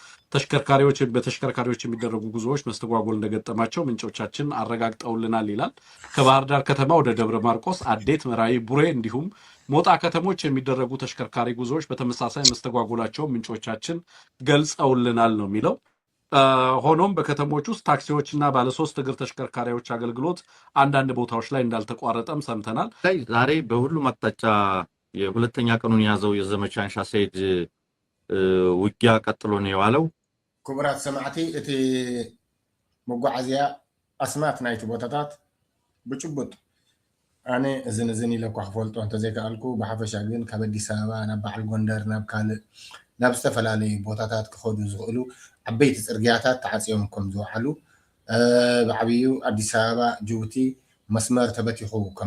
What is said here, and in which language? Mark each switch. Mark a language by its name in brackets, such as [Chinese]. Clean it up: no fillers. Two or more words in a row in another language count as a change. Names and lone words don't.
[Amharic] በተሽከርካሪዎች የሚደረጉ ጉዞዎች መስተጓጎል እንደገጠማቸው ምንጮቻችን አረጋግጠውልናል ይላል። ከባህር ዳር ከተማ ወደ ደብረ ማርቆስ፣ አዴት፣ መራዊ፣ ቡሬ እንዲሁም ሞጣ ከተሞች የሚደረጉ ተሽከርካሪ ጉዞዎች በተመሳሳይ መስተጓጎላቸው ምንጮቻችን ገልጸውልናል ነው የሚለው። ሆኖም በከተሞች ውስጥ ታክሲዎችና ባለሶስት እግር ተሽከርካሪዎች አገልግሎት አንዳንድ ቦታዎች ላይ እንዳልተቋረጠም ሰምተናል። ዛሬ በሁሉም አቅጣጫ የሁለተኛ ቀኑን የያዘው የዘመቻ አንሻ ሰይድ ውጊያ ቀጥሎ ነው የዋለው። [Tigrinya] ክቡራት ሰማዕቲ እቲ መጓዓዝያ አስማት ናይቲ ቦታታት ብጭቡጥ ኣነ እዝን ኢለኳ ክፈልጦ እንተዘይከኣልኩ ብሓፈሻ ግን ካብ ኣዲስ ኣበባ ናብ በዓል ጎንደር ናብ ዝተፈላለዩ ቦታታት ክኸዱ ዝኽእሉ ዓበይቲ ፅርግያታት ተዓፅዮም ከም ዝወዓሉ ብዓብዩ ኣዲስ ኣበባ ጅቡቲ መስመር ተበቲኹ ከም